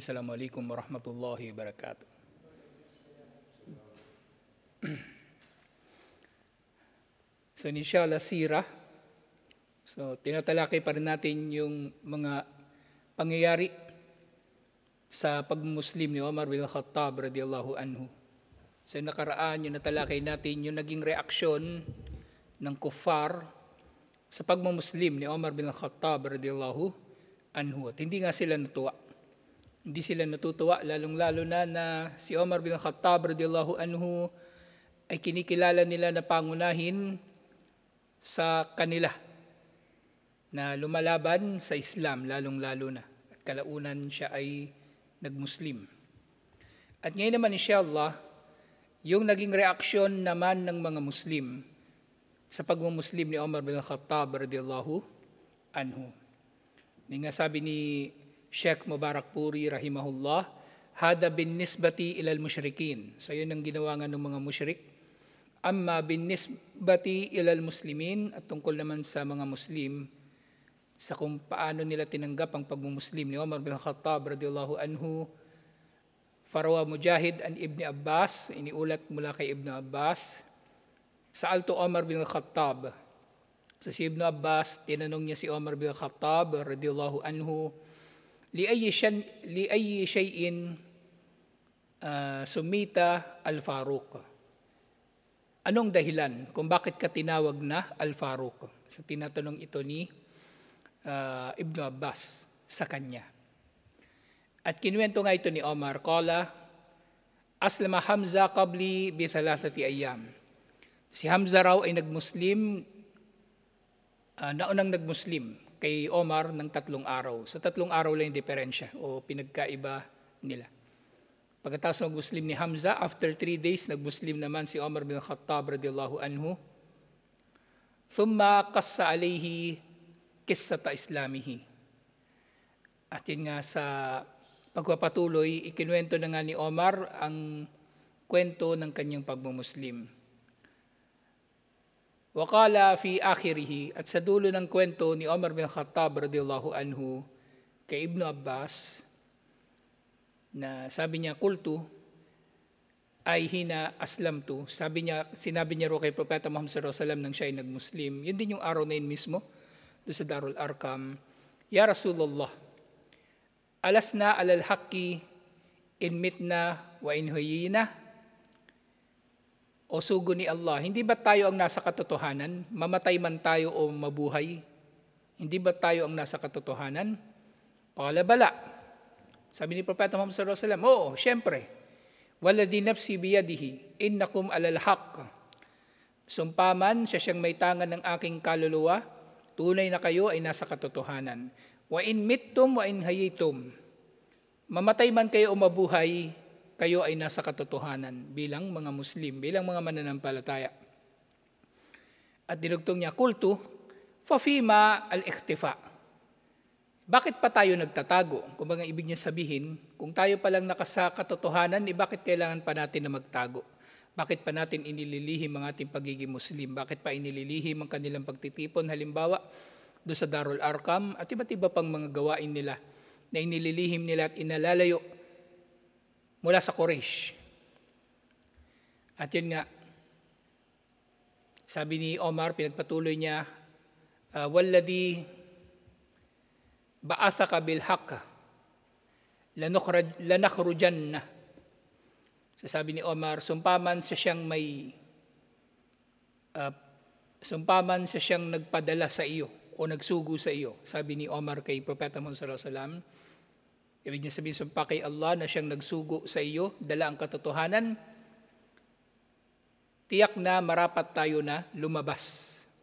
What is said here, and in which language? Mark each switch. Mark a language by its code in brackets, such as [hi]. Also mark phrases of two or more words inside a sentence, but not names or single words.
[ar] السلام عليكم ورحمة الله وبركاته. So إن شاء الله سيرة. [tl] So tinatalakay pa rin natin yung mga pangyayari sa pagmuslim ni Omar bin Khattab [ar] رضي الله عنه. [tl] Sa nakaraan, yung natalakay natin yung naging reaksyon ng kuffar sa pagmumuslim ni Omar bin Khattab [ar] رضي الله عنه. [tl] At hindi nga sila natuwa. Hindi sila natutuwa, lalong-lalo na si Omar bin Khattab [ar] رضي الله عنه [tl] ay kinikilala nila na pangunahin sa kanila na lumalaban sa Islam, lalong-lalo na. At kalaunan siya ay nagmuslim. At ngayon naman inshallah, yung naging reaksyon naman ng mga Muslim sa pagmumuslim ni Omar bin Khattab [ar] رضي الله عنه. [tl] Nga sabi ni Sheikh Mubarak Puri rahimahullah, [ar] هذا بالنسبة إلى المشركين. [tl] So yun ang ginawa nga ng mga musyrik. [ar] أما بالنسبة إلى المسلمين, [tl] at tungkol naman sa mga Muslim, sa kung paano nila tinanggap ang pagmumuslim ni Omar bin Khattab [ar] رضي الله عنه. فروى مجاهد عن ابن عباس, [tl] iniulat mula kay Ibn Abbas, [ar] سألت عمر بن الخطاب. [tl] So si Ibn Abbas, tinanong niya si Omar bin Khattab [ar] رضي الله عنه, لأي شيء سميت الفاروق. [tl] Anong dahilan kung bakit ka tinawag na al-Faruq? So tinatanong ito ni Ibn Abbas sa kanya. At kinuwento nga ito ni Omar, [ar] قال أسلم حمزة قبلي بـ 3 أيام. [tl] Si Hamza raw ay nagmuslim, naunang nagmuslim kay Omar ng 3 araw. So 3 araw lang yung diferensya o pinagkaiba nila. Pagkatapos nagmuslim ni Hamza, [en] after 3 days [tl] nagmuslim naman si Omar bin Khattab [ar] رضي الله عنه. ثم قص عليه قصة إسلامه. [tl] At yun nga sa pagpapatuloy, ikinuwento na nga ni Omar ang kwento ng kanyang pagmumuslim. [ar] وقال في آخره, [tl] at sa dulo ng kwento ni Omar bin Khattab [ar] رضي الله عنه [tl] kay Ibn Abbas, na sabi niya, [ar] قلت أي حين أسلمت. [tl] Sinabi niya ro kay Propeta Muhammad [ar] صلى الله عليه وسلم [tl] nang siya ay nagmuslim. Yun din yung araw na yun mismo, doon sa Darul Arqam. [ar] يا رسول الله ألسنا على الحق إن متنا وإن حيينا. [tl] O sugo ni Allah, hindi ba tayo ang nasa katotohanan? Mamatay man tayo o mabuhay? Hindi ba tayo ang nasa katotohanan? [ar] قال بلى. [tl] Sabi ni Propeta Muhammad [ar] صلى الله عليه وسلم, [tl] oo, syempre. [ar] والذي نفسي بيده إنكم على الحق. [tl] Sumpaman, siya siyang may tangan ng aking kaluluwa, tunay na kayo ay nasa katotohanan. [ar] وإن متم وإن حييتم. [tl] Mamatay man kayo o mabuhay, kayo ay nasa katotohanan bilang mga Muslim, bilang mga mananampalataya. At dinugtong niya, [ar] قلت ففيم الاختفاء. [tl] Bakit pa tayo nagtatago? Kung mga ibig niya sabihin, kung tayo palang nakasa katotohanan, bakit kailangan pa natin na magtago? Bakit pa natin inililihim ang ating pagiging Muslim? Bakit pa inililihim ang kanilang pagtitipon? Halimbawa, doon sa Darul Arqam at iba't iba pang mga gawain nila na inililihim nila at inalalayo mula sa Quraysh. At yun nga, sabi ni Omar, pinagpatuloy niya, [ar] والذي بعثك بالحق لنخرجن. [tl] Sabi ni Omar, sumpaman sa siyang nagpadala sa iyo o nagsugo sa iyo. Sabi ni Omar kay Propeta Muhammad [ar] صلى الله عليه وسلم, [tl] ibig niya sabihin, sumpa kay Allah na siyang nagsugo sa iyo, dala ang katotohanan, tiyak na marapat tayo na lumabas.